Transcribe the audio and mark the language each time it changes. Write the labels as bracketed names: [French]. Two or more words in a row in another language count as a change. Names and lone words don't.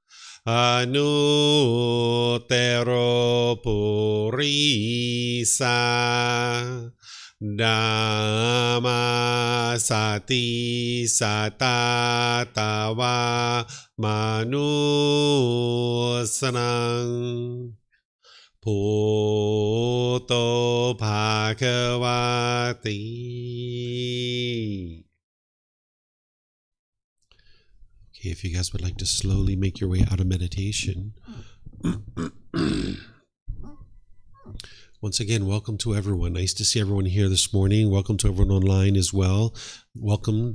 [Pali] Anutero Purisa Dhamma Sati Satatawa Manusanang Bhuto Bhagavati. [English] Okay, if you guys would like to slowly make your way out of meditation. Once again, welcome to everyone. Nice to see everyone here this morning. Welcome to everyone online as well. Welcome.